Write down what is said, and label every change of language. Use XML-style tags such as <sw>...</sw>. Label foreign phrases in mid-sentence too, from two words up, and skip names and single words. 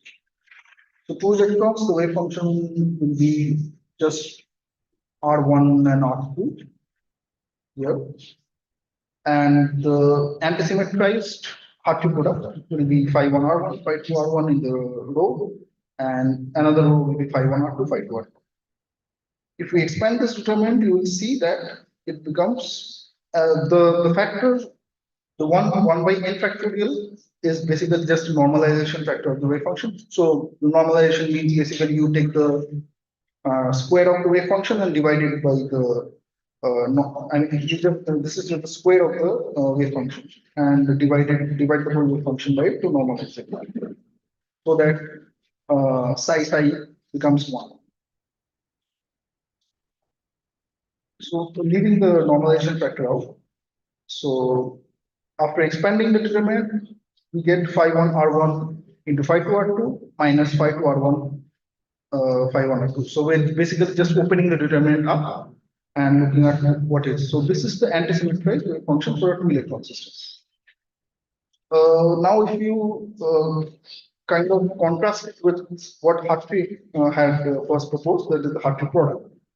<en>So 2 electrons, the wave function will be just R1 and R2 here. And the antisymmetrized Hartree product will be phi 1 R1, phi 2 R1 in the row, and another row will be phi 1 R2, phi 2 R2. If we expand this determinant, you will see that it becomes the factor, the one by n factorial is basically just a normalization factor of the wave function. So the normalization means basically you take the square of the wave function and divide it by the no, I mean this is the square of the wave function, and divide the whole wave function by it to normalize it, so that psi becomes 1. So leaving the normalization factor out, so after expanding the determinant, we get phi 1 R1 into phi 2 R2 minus phi 2 R1 phi 1 R2. So we're basically just opening the determinant up and looking at what is. So this is the antisymmetrized wave function for a 2 electron system. Now if you kind of contrast it with what Hartree had first proposed, that is the Hartree product.</en>